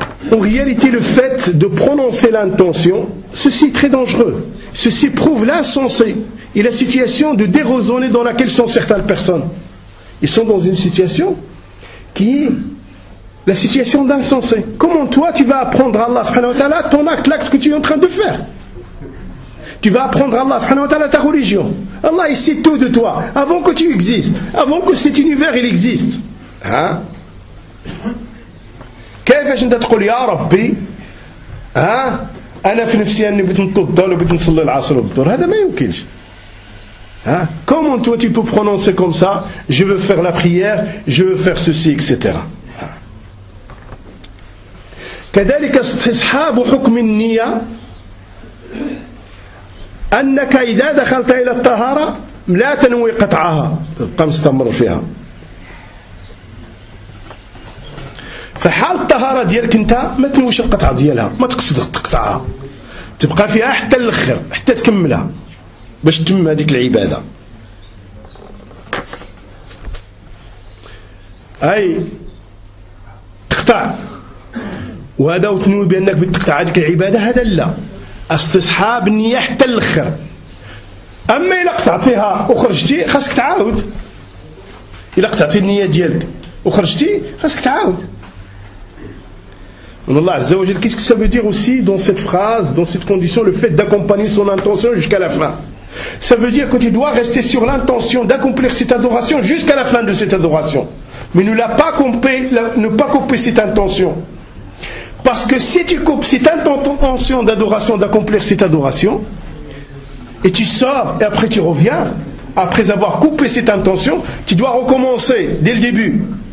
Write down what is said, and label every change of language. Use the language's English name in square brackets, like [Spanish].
[French] en réalité le fait de prononcer l'intention ceci est très dangereux ceci prouve l'insensé et la situation de déraisonner dans laquelle sont certaines personnes ils sont dans une situation qui est la situation d'insensé comment toi tu vas apprendre à Allah subhanahu wa ta'ala ton acte l'acte que tu es en train de faire Tu vas apprendre Allah subhanahu wa ta'ala ta religion. Allah il sait tout de toi avant que tu existes, avant que cet univers il existe. Hein? [Arabic] كيفاش انت تقول يا ربي ها انا في نفسي اني بغيت نطد ولا بغيت نصلي العصر والظهر هذا ما يمكنش. [French] Hein? Comment toi tu peux prononcer comme ça, je veux faire la prière, je veux faire ceci etc. [Arabic] كذلك استصحاب حكم النية أنك إذا دخلت إلى الطهارة لا تنوي قطعها تبقى مستمر فيها فحال الطهارة ديالك أنت ما تنويش القطعة ديالها ما تقصد تقطعها تبقى فيها حتى الأخر حتى تكملها باش تتم هذيك العبادة. أي تقطع، وهذا وتنوي بأنك بتقطع هذيك العبادة، هذا لا، استصحاب النية حتى الأخر. أما إذا قطعتيها وخرجتي خاصك تعاود، إذا قطعتي النية ديالك وخرجتي خاصك تعاود. [French] Mais Allah Azza wa Jal, qu'est-ce que ça veut dire aussi dans cette phrase, dans cette condition, le fait d'accompagner son intention jusqu'à la fin? Ça veut dire que tu dois rester sur l'intention d'accomplir cette adoration jusqu'à la fin de cette adoration. Mais ne pas couper cette intention. Parce que si tu coupes cette intention d'adoration, d'accomplir cette adoration, et tu sors et après tu reviens, après avoir coupé cette intention, tu dois recommencer dès le début.